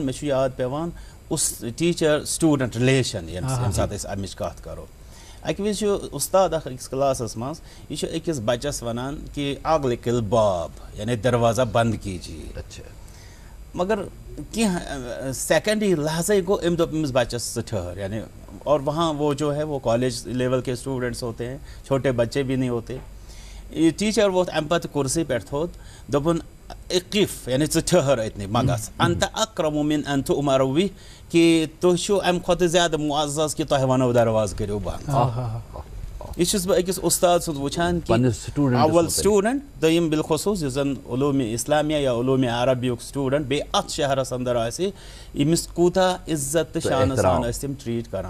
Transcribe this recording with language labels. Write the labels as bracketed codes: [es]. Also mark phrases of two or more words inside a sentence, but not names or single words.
[ks] مےٚ چھُ یاد پیٚوان [en] teacher student relation [ks] ییٚمہِ ساتہٕ أسۍ امِچ کتھ کرو. اکہِ وِزِ چھُ اُستاد اکھ أکِس کلاسس منٛز یہِ چھُ أکِس بچس ونان کہِ [ar] اگلہِ الباب [ks] یعنی [ur] دروازہ بنٛد کیجیے. [ks] مگر کینٛہہ سیکنڈ لحظے گوٚو أمۍ دوٚپ أمِس بچس ژٕ ٹھٔہر یعنی [ur] اور وہاں وہ جو ہے وہ کالج لیول کے اسٹوڈنٹس ہوتے ہیں, چھوٹے بچے بھی نہیں ہوتے. [ks] یہ ٹیچر ووت امہِ پتہٕ کُرسی پٮ۪ٹھ تھوٚد دوٚپُن اقف یعنی ژٕ ٹھٔہر أتنٕے مہ گژھ [ar] انت اکرم من ان تؤمر [ks] بہِ کہِ تُہۍ چھِو امہِ کھۄتہٕ زیادٕ معزز کہِ تۄہہِ ونو دروازٕ کٔرِو بنٛد. یہ چھُس بہٕ أکِس اُستاد سُنٛد وٕچھان کہِ اول سٹوٗڈنٹ دوٚیِم بالخصوٗص یُس زن علوٗمِ اسلامیہ یا علوٗمِ عربیُک سٹوٗڈنٹ بیٚیہِ اتھ شہرس انٛدر آسہِ ییٚمِس کوٗتاہ عزت تہٕ شانہٕ سان ٲسۍ تِم ٹریٖٹ کران.